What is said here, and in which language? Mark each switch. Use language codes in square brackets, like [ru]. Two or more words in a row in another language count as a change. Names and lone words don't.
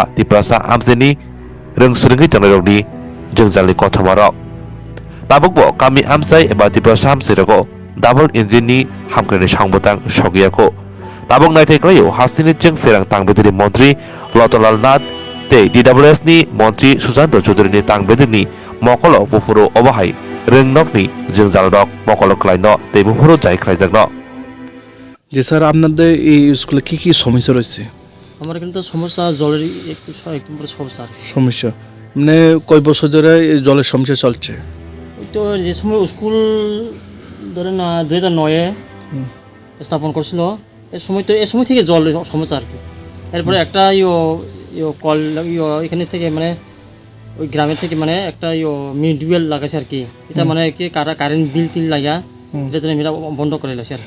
[trp] दिप्रासा आमजेनि रोंसोरङै तंनाय रकनि जोंजालनि कथमारक ताबुकबो गामि आमसाय एबा दिप्रासा आमसेरगो [en] double engine [trp] हामग्रायनि सांबोतां सगियाखौ ताबुक नायथायख्लायो हास्तिनि जों फेरां तांबेदिनि मन्त्रि लतलाल नाथ ते DWS नि मन्त्रि सुशांत चौधुरीनि तांबेदिनि मकलो बुफुरो अबाहाय रेंनकनि जोंजाल रक मकलो क्लाइनो ते बुफुरो जायख्लायजागनो [bn] যে স্যার আপনাদের এই স্কুলে কি কি সমস্যা রয়েছে? আমার এখানে তো সমস্যা জলের একদম পুরো সমস্যা সমস্যা মানে কয় বছর ধরে এই জলের সমস্যা চলছে? ওই তো যে সময় স্কুল ধরে না 2009-এ স্থাপন করছিল এই সময় থেকে জল সমস্যা আর কি এরপরে একটা কল এখানে থেকে মানে ওই গ্রামের থেকে মানে একটা মিডওয়েল লাগাইছে আর কি এটা মানে কি কারেন্ট বিল টিল লাগা এটা যেন এটা বন্ধ করে লাগছে আর